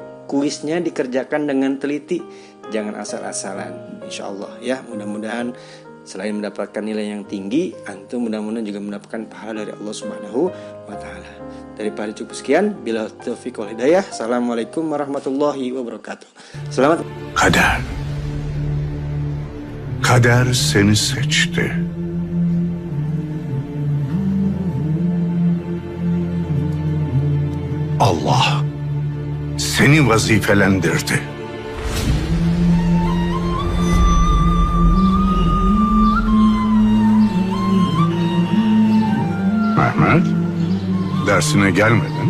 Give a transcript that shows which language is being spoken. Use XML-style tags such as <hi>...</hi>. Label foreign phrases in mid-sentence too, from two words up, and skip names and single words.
<id>Kuisnya dikerjakan dengan teliti, jangan asal-asalan.</id> <ar>إن شاء الله</ar> <id>ya, mudah-mudahan Selain mendapatkan nilai yang tinggi, antum mudah-mudahan juga mendapatkan pahala dari</id> <ar>الله سبحانه وتعالى.</ar> <id>Daripada cukup sekian,</id> <ar>بالله التوفيق والهداية. السلام عليكم ورحمة الله وبركاته.</ar> <id>Selamat.</id> <tr>Kader seni seçti. Allah seni vazifelendirdi. Mehmet, dersine gelmedin.</tr>